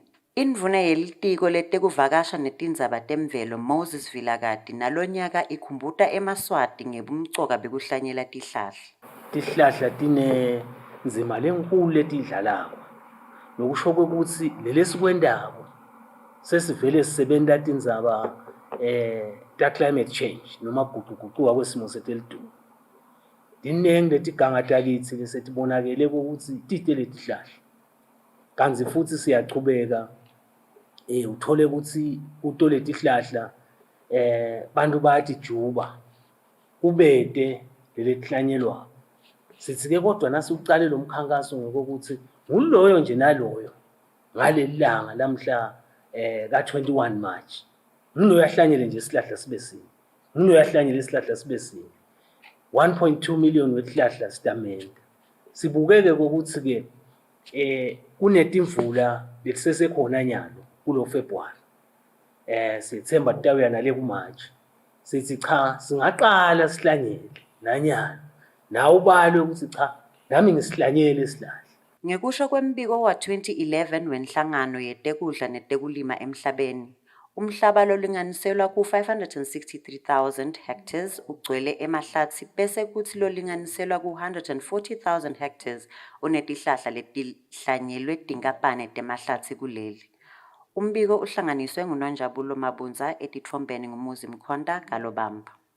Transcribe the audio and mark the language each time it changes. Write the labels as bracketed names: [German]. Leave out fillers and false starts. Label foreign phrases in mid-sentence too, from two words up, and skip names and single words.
[Swati] Indvuna yelitiko letekuvakasha netindzaba temvelo Moses Vilakazi nalonyaka ikhumbuta eMaswati ngebumcoka bekuhlanyela tihlahla. Tihlahla tinenzima lenkulu letidlalako. Nokusho ukuthi lelesikwendako sesivele sisebenta tindzaba ta [English] climate change [Swati] noma kugucugucuka kwesimo selitulu. Dinengi letiganga takitsi lesetibonakele ukuthi tite letihlahla. Kanzi futhi siyachubeka uthole ukuthi kuto letihlahla bantu bayatijuba kubete lelihlanyelwa. Sithi-ke kodwa nasi ucale lo mkhankaso ngokuthi nguloyo nje naloyo ngalelilanga lamhla ka-21 March nguloyo ahlanyele nje isihlahla sibe sinye, nguloyo ahlanyele isihlahla sibe sinye. 1.2 million wetihlahla sitamende. Sibukeke ukuthi ke kunetimvula letisesekhona nyalo kulo February. Sithemba titawuya nale ku-March. Sithi cha singaqala sihlanyele nanyana. Na ubalwe ukuthi cha nami ngisihlanyele isihlahla. Ngekusho kwembiko wa 2011 wenhlangano yetekudla netekulima emhlabeni, umhlaba lolinganiselwa ku 563,000 hectares ugcwele emahlathi bese kuthi lolinganiselwa ku 140,000 hectares unetihlahla letihlanyelwe tinkapane temahlathi kuleli. Umbiko uhlanganiswe nguNonjabulo Mabunza etitfombeni nguMuzi Mkhonda Galobamba.